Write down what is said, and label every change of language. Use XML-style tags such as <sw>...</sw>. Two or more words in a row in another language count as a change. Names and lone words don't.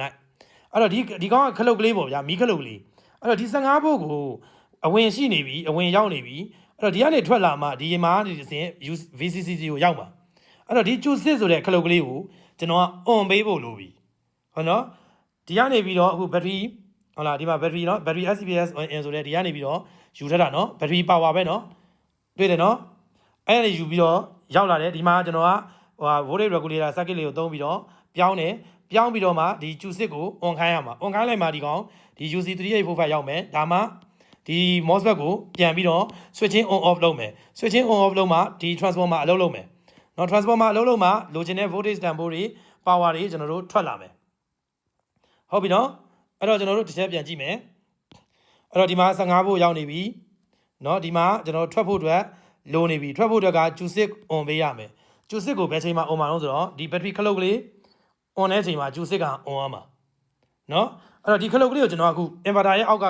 <my>လိုက်အဲ့တော့ဒီကောင်ကခလုတ်ကလေးပေါ့ဗျာမီးခလုတ်ကလေးအဲ့တော့ဒီ15 volt ကိုအဝင်ရှိနေပြီအဝင်ရောက်နေပြီအဲ့တော့ဒီကနေထွက်လာမှဒီမှာဒီစင် VCC ကိုရောက်မှာအဲ့တော့ဒီ Q6 ဆိုတဲ့ခလုတ်ကလေးကိုကျွန်တော်က on ပေးဖို့လိုပြီဟုတ်နော်ဒီကနေပြီးတော့အခု battery ဟုတ်လားဒီမှာ battery နော်</my> <en>battery SPS on</en> <my>ဆိုတဲ့ဒီကနေပြီးတော့ယူထတာနော်</my> <en>battery power</en> <my>ပဲနော်တွေ့တယ်နော်အဲ့ဒါယူပြီးတော့ရောက်လာတယ်ဒီမှာကျွန်တော်က</my> <en>voltage regulator circuit</en> <my>လေးကိုသုံးပြီးတော့ပြောင်းပြီးတော့မှဒီ Q6 ကို on ခိုင်းရမှာ on ခိုင်းလိုက်မှဒီကောင်ဒီ UC3845 ရောက်မယ်ဒါမှဒီ MOSFET ကိုပြန်ပြီးတော့</my> <en>switching on off</en> <my>လုပ်မယ်</my> <en>switching on off</en> <my>လုပ်မှဒီ transformer အလုပ်လုပ်မယ်နော် transformer အလုပ်လုပ်မှလိုချင်တဲ့ voltage တန်ဖိုးတွေ power တွေကျွန်တော်တို့ထွက်လာမယ်ဟုတ်ပြီနော်အဲ့တော့ကျွန်တော်တို့တစ်ချက်ပြန်ကြည့်မယ် အဲ့တော့ဒီမှာ15 volt ရောက်နေပြီနော်ဒီမှာကျွန်တော်ထွက်ဖို့အတွက်လိုနေပြီထွက်ဖို့အတွက်က Q6 on ပေးရမယ် Q6 ကိုဘယ်ချိန်မှာ on မှာလို့ဆိုတော့ဒီ battery ခလုတ်ကလေး on တဲ့အချိန်မှာ Q6 က on ရမှာနော်အဲ့တော့ဒီခလုတ်ကလေးကိုကျွန်တော်အခု inverter ရဲ့အောက်က</my>